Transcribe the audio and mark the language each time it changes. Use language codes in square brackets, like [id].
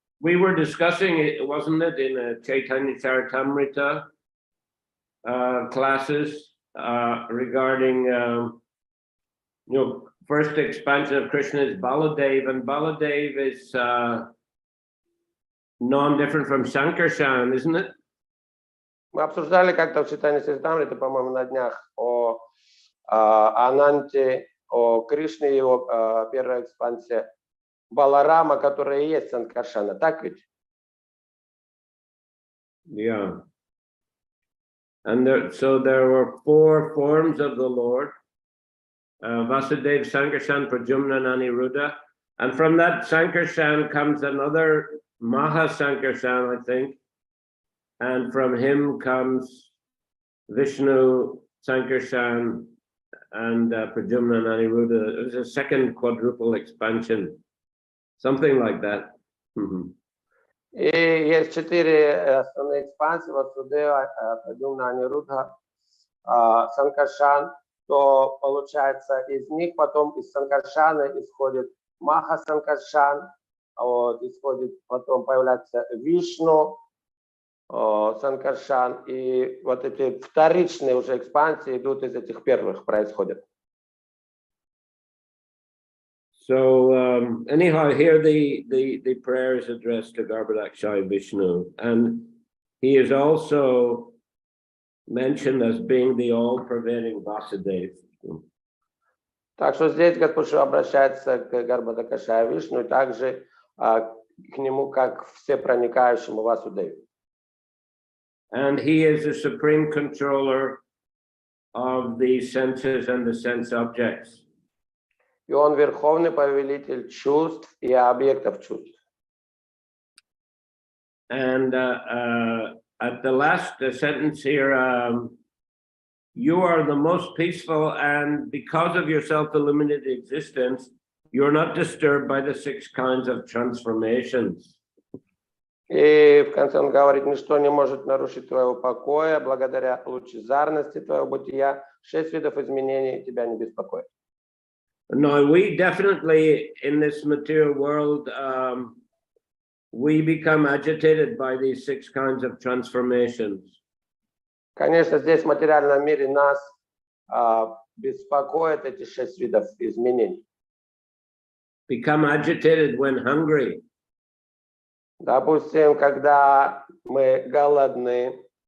[en] We were discussing it, wasn't it, in Chaitanya Charitamrita classes regarding, first expansion of Krishna is Baladev, and Baladev is non-different from Sankarshan, isn't it? [ru] Мы обсуждали как-то в Чайтанья Чаритамрите, по-моему, на днях о Ананте, о Кришне, его первой экспансии, Баларама, которая и есть Санкаршана, так ведь? [en] Yeah. And so there were 4 forms of the Lord, Vasudeva, Sankarshan, Pradyumna, and Aniruddha. And from that Sankarshan comes another Maha Sankarshan, I think. And from him comes Vishnu, Sankarshan, Pradyumna and Aniruddha. It was a second quadruple expansion, something like that. [ru] И есть 4 основные экспансии: Васудева, Прадюмна, Анирудха, Санкаршан. То получается из них потом из Санкаршана исходит Маха Санкаршан, вот, исходит, потом появляется Вишну Санкаршан, и вот эти вторичные уже экспансии идут из этих первых, происходят. [en] So anyhow, here the prayer is addressed to Garbhodakshaya Vishnu, and he is also mentioned as being the all-pervading Vasudeva. [ru] Так что здесь Господь Шива обращается к Гарбхадакшая Вишну и также к нему как всепроникающему Васудеву. [en] And he is the supreme controller of the senses and the sense objects. [ru] И он верховный повелитель чувств и объектов чувств. [en] And at the last sentence here, you are the most peaceful, and because of your self-illuminated existence, you're not disturbed by the 6 kinds of transformations. [ru] И в конце он говорит: ничто не может нарушить твоего покоя, благодаря лучезарности твоего бытия 6 видов изменений тебя не беспокоят. [en] Now, we definitely in this material world, we become agitated by these 6 kinds of transformations. [ru] Конечно, здесь в материальном мире нас беспокоят эти 6 видов изменений. [en] Become agitated when hungry. [ru] Допустим, когда мы голодны,